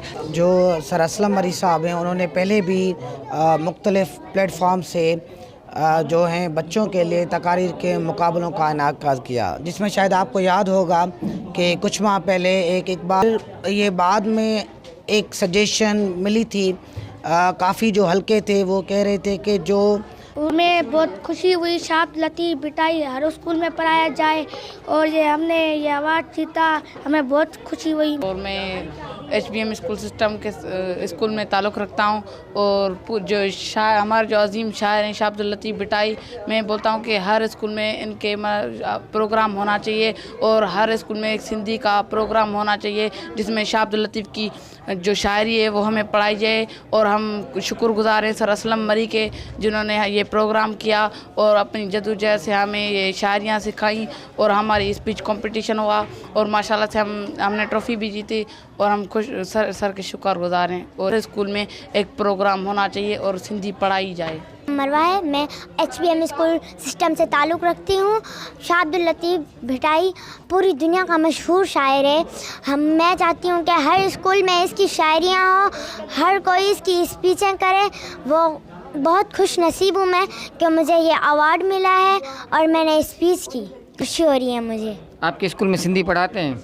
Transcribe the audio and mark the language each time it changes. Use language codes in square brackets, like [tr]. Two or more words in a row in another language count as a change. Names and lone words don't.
[ur] جو سر اسلم مری صاحب ہیں، انہوں نے پہلے بھی مختلف پلیٹ فارم سے جو ہیں بچوں کے لیے تقاریر کے مقابلوں کا انعقاد کیا، جس میں شاید آپ کو یاد ہوگا کہ کچھ ماہ پہلے ایک بار یہ بعد میں ایک سجیشن ملی تھی. کافی جو حلقے تھے وہ کہہ رہے تھے کہ جو ہمیں بہت خوشی ہوئی شاہ لطیف بھٹائی ہر اسکول میں پڑھایا جائے اور یہ ہم نے یہ ایوارڈ جیتا، ہمیں بہت خوشی ہوئی. اور میں HBM اسکول سسٹم کے اسکول میں تعلق رکھتا ہوں اور جو ہمارے جو عظیم شاعر ہیں شاہ عبد اللطیف بھٹائی, میں بولتا ہوں کہ ہر اسکول میں ان کے پروگرام ہونا چاہیے اور ہر اسکول میں ایک سندھی کا پروگرام ہونا چاہیے جس میں شاہ عبد اللطیف کی جو شاعری ہے وہ ہمیں پڑھائی جائے. اور ہم شکرگزار ہیں سر اسلم مری کے، جنہوں نے یہ پروگرام کیا اور اپنی جدوجہد سے ہمیں یہ شاعریاں سکھائیں اور ہماری [en] speech competition [ur] ہوا اور ماشاءاللہ سے ہم نے ٹرافی بھی جیتی اور ہم خوش سر کے شکرگزار ہیں. اور اسکول میں ایک پروگرام ہونا چاہیے اور سندھی پڑھائی جائے. مروہ ہے، میں HBM اسکول سسٹم سے تعلق رکھتی ہوں. شاہ عبد اللطیف بھٹائی پوری دنیا کا مشہور شاعر ہے. میں چاہتی ہوں کہ ہر اسکول میں اس کی شاعریاں ہو، ہر کوئی اس کی اسپیچیں کرے. وہ بہت خوش نصیب ہوں میں کہ مجھے یہ ایوارڈ ملا ہے اور میں نے اسپیچ کی، خوشی ہو رہی ہے مجھے. آپ کے اسکول میں سندھی پڑھاتے ہیں?